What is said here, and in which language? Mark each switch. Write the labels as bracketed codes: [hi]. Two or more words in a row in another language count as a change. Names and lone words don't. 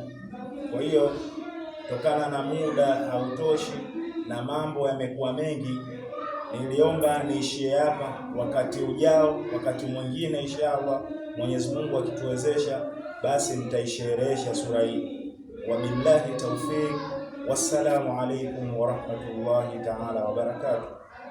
[sw] Kwa hiyo kutokana na muda hautoshi na mambo yamekuwa mengi, niliomba niishie hapa. Wakati ujao, wakati mwingine inshallah, Mwenyezi Mungu akituwezesha, basi nitaisherehesha sura hii. [ar] وبالله التوفيق. والسلام عليكم ورحمة الله تعالى وبركاته.